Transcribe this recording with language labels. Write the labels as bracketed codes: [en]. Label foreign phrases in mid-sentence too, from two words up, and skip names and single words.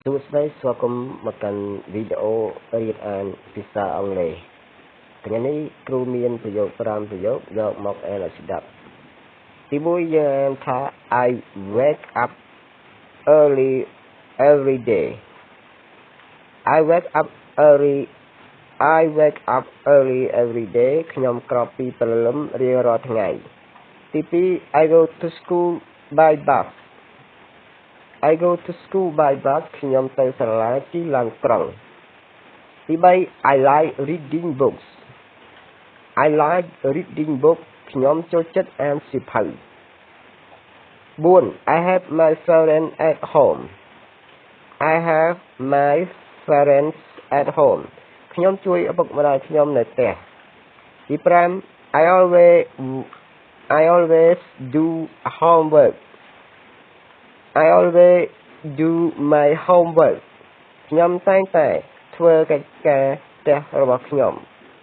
[km] សួស្តីស្វាគមន៍មកកាន់វីដេអូរៀនអានភាសាអង់គ្លេសថ្ងៃនេះគ្រូមានប្រយោគ5ប្រយោគយកមកអានឲ្យស្ដាប់ទី1យើងអានថា [en] I wake up early every day I wake up early every day [km] ខ្ញុំក្រោកពីព្រលឹមរៀងរាល់ថ្ងៃទី2 [en] I go to school by bus I go to school by bus [km] ខ្ញុំទៅសាលាជិះឡានក្រុងទី [en] 3 I like reading books I like reading books [km] ខ្ញុំចូលចិត្ត អានសៀវភៅ [en] 4 I have my parents at home I have my parents at home [km] ខ្ញុំជួយឪពុកម្ដាយខ្ញុំនៅផ្ទះទី5 [en] I always do homework I always do my homework [km] ខ្ញុំតែងតែធ្វើកិច្ចការផ្ទះរបស់ខ្ញុំ